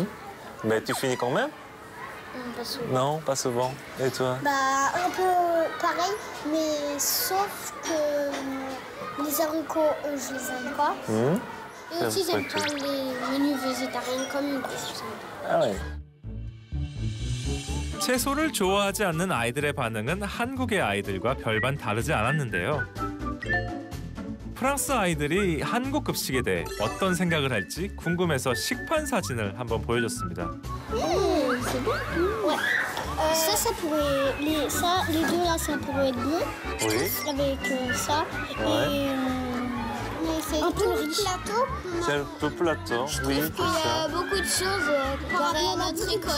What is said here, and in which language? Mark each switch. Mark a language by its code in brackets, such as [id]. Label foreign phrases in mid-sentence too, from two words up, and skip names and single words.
[fr] Mais tu finis quand même? Pas souvent. Non, pas souvent. Et toi? Bah, un peu pareil, mais sauf que les haricots, je les aime pas. Et aussi, j'aime pas les menus végétariens comme une grosse. Ah ouais. [ko] 채소를 좋아하지 않는 아이들의 반응은 한국의 아이들과 별반 다르지 않았는데요. 프랑스 아이들이 한국 급식에 대해 어떤 생각을 할지 궁금해서 식판 사진을 한번 보여줬습니다. [fr] C'est bon. Ouais. Ça pourrait... les deux là, ça pourrait être bon. Oui. Avec ça. Ouais. Et... mais c'est un peu le plateau. C'est un peu plateau, oui. Il y a beaucoup de choses comparé à notre école.